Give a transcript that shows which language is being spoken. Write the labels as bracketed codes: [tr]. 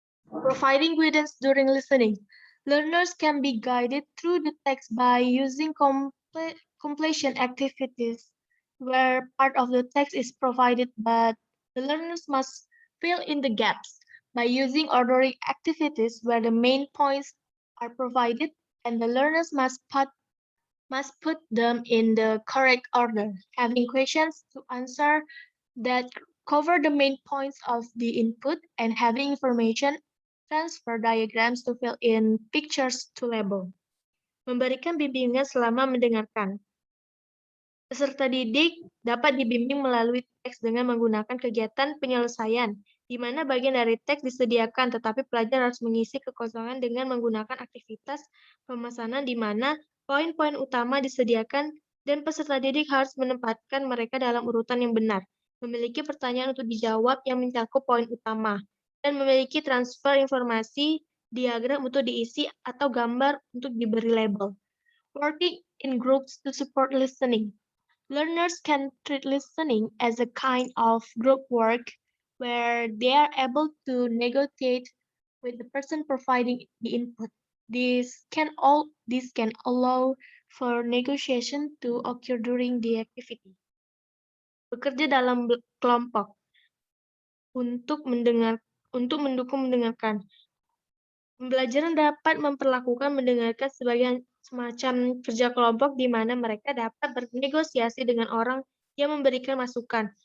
[en] Providing guidance during listening. Learners can be guided through the text by using completion activities, where part of the text is provided, but the learners must fill in the gaps by using ordering activities where the main points are provided, and the learners must put them in the correct order, having questions to answer that cover the main points of the input, and having information transfer diagrams to fill in pictures to label. [id] Memberikan bimbingan selama mendengarkan. Peserta didik dapat dibimbing melalui teks dengan menggunakan kegiatan penyelesaian, di mana bagian dari teks disediakan, tetapi pelajar harus mengisi kekosongan dengan menggunakan aktivitas pemesanan di mana poin-poin utama disediakan dan peserta didik harus menempatkan mereka dalam urutan yang benar, memiliki pertanyaan untuk dijawab yang mencakup poin utama, dan memiliki transfer informasi, diagram untuk diisi, atau gambar untuk diberi label. [en] Working in groups to support listening. Learners can treat listening as a kind of group work where they are able to negotiate with the person providing the input. This can allow for negotiation to occur during the activity. [id] Bekerja dalam kelompok untuk mendukung mendengarkan. Pembelajaran dapat memperlakukan mendengarkan sebagai semacam kerja kelompok di mana mereka dapat bernegosiasi dengan orang yang memberikan masukan.